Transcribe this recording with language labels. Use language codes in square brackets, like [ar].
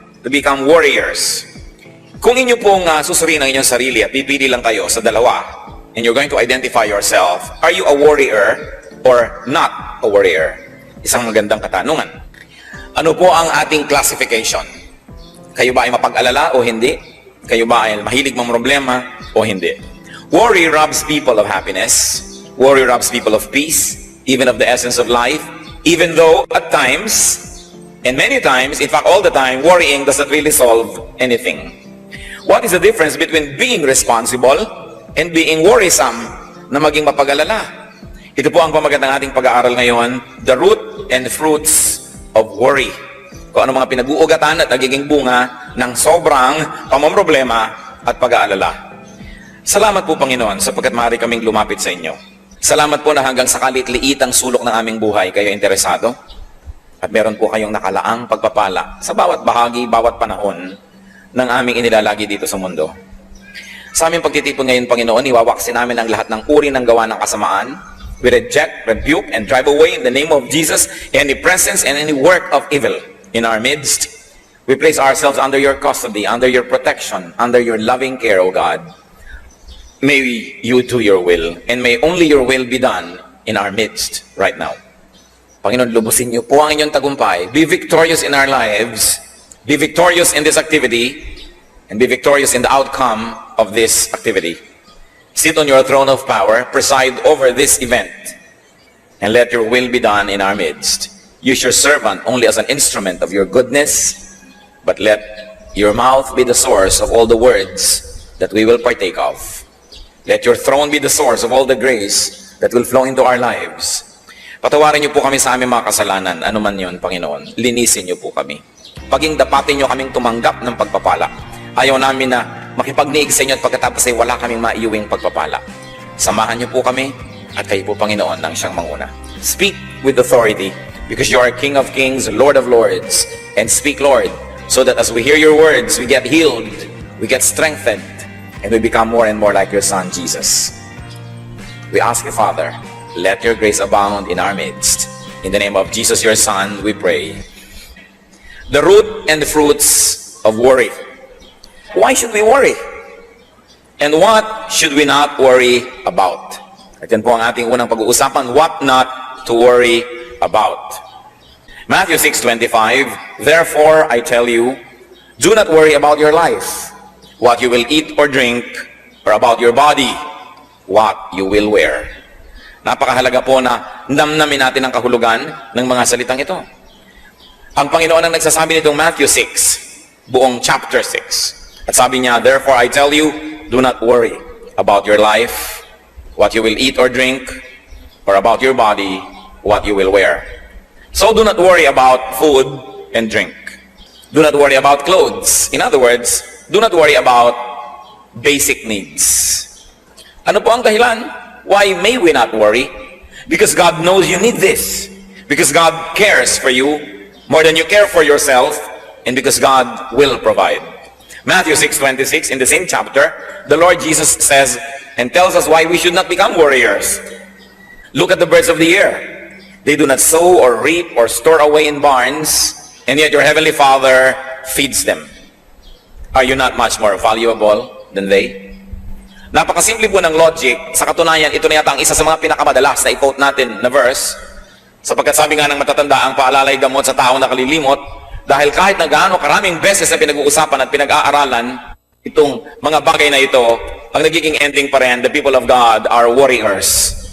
[en] To become warriors. [tl] Kung inyo pong susuriin ang inyong sarili at pipili lang kayo sa dalawa, [en] and you're going to identify yourself, are you a warrior or not a warrior? [tl] Isang magandang katanungan. Ano po ang ating classification? Kayo ba ay mapag-alala o hindi? Kayo ba ay mahilig mamroblema o hindi? [en] Worry robs people of happiness. Worry robs people of peace, even of the essence of life, even though at times, and many times, in fact all the time, worrying doesn't really solve anything. What is the difference between being responsible and being worrisome [tl] na maging mapag-alala? Ito po ang pamagat ng ating pag-aaral ngayon, [en] the root and fruits of worry. [tl] Kung ano mga pinag-uugatan at nagiging bunga ng sobrang pamomroblema at pag-aalala. Salamat po Panginoon sapagkat maaari kaming lumapit sa inyo. Salamat po na hanggang sa kalit-liit ang sulok ng aming buhay kayo interesado. At meron po kayong nakalaang pagpapala sa bawat bahagi, bawat panahon ng aming inilalagi dito sa mundo. Sa aming pagtitipon ngayon, Panginoon, iwawaksin namin ang lahat ng uri ng gawa ng kasamaan. [en] We reject, rebuke, and drive away in the name of Jesus any presence and any work of evil in our midst. We place ourselves under your custody, under your protection, under your loving care, O God. May you do your will, and may only your will be done in our midst right now. [tl] Panginoon, lubusin niyo po ang inyong tagumpay. [en] Be victorious in our lives. Be victorious in this activity, and be victorious in the outcome of this activity. Sit on your throne of power, preside over this event, and let your will be done in our midst. Use your servant only as an instrument of your goodness, but let your mouth be the source of all the words that we will partake of. Let your throne be the source of all the grace that will flow into our lives. [tl] Patawarin niyo po kami sa aming mga kasalanan, anuman yun, Panginoon. Linisin niyo po kami. Paging dapatin niyo kaming tumanggap ng pagpapala. Ayaw namin na makipagniig sa inyo at pagkatapos ay wala kaming maiuwing pagpapala. Samahan niyo po kami at kayo po, Panginoon, ang siyang manguna. [en] Speak with authority because you are King of Kings, Lord of Lords. And speak, Lord, so that as we hear your words, we get healed, we get strengthened, and we become more and more like your Son, Jesus. We ask you, Father, let your grace abound in our midst. In the name of Jesus, your Son, we pray. The root and the fruits of worry. Why should we worry? And what should we not worry about? [tl] At yan po ang ating unang pag-uusapan, [en] what not to worry about. Matthew 6:25, therefore I tell you, do not worry about your life, what you will eat or drink, or about your body, what you will wear. [tl] Napakahalaga po na namnamin natin ang kahulugan ng mga salitang ito. Ang Panginoon ang nagsasabi nitong Matthew 6, buong chapter 6. At sabi niya, therefore I tell you, do not worry about your life, what you will eat or drink, or about your body, what you will wear. [en] So do not worry about food and drink. Do not worry about clothes. In other words, do not worry about basic needs. [tl] Ano po ang dahilan? [en] Why may we not worry? Because God knows you need this. Because God cares for you more than you care for yourself, and because God will provide. Matthew 6:26, in the same chapter, the Lord Jesus says and tells us why we should not become warriors. Look at the birds of the air. They do not sow or reap or store away in barns, and yet your heavenly Father feeds them. Are you not much more valuable than they? [tl] Napakasimple po ng logic. Sa katunayan, ito na yata ang isa sa mga pinakamadalas na i-quote natin na verse. Sapagkat sabi nga ng matatanda, ang paalalay gamot sa taong nakalilimot, dahil kahit na gaano karaming beses na pinag-uusapan at pinag-aaralan, itong mga bagay na ito, ang nagiging ending pa rin, [en] the people of God are warriors.